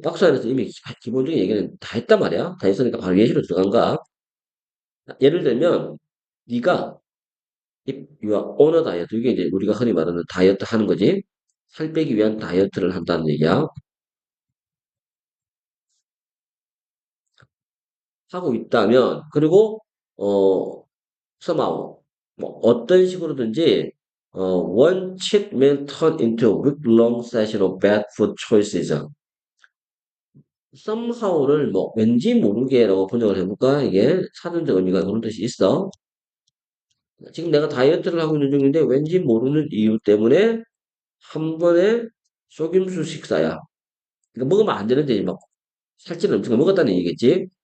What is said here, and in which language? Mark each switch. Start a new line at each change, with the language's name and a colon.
Korean: 박스 안에서 이미 기본적인 얘기는 다 했단 말이야. 다 했으니까 바로 예시로 들어간가? 예를 들면 네가 이와 오너 다이어트 이게 이제 우리가 흔히 말하는 다이어트 하는 거지. 살 빼기 위한 다이어트를 한다는 얘기야. 하고 있다면 그리고
English: somehow
Korean: 뭐 어떤 식으로든지
English: one cheat meal turn into a week-long session of bad food choices.
Korean: somehow를 뭐 왠지 모르게라고 번역을 해볼까? 이게 사전적 의미가 그런 뜻이 있어. 지금 내가 다이어트를 하고 있는 중인데 왠지 모르는 이유 때문에 한 번에 속임수 식사야. 그러니까 먹으면 안 되는데 막 살찌는 음식을 먹었다는 얘기겠지.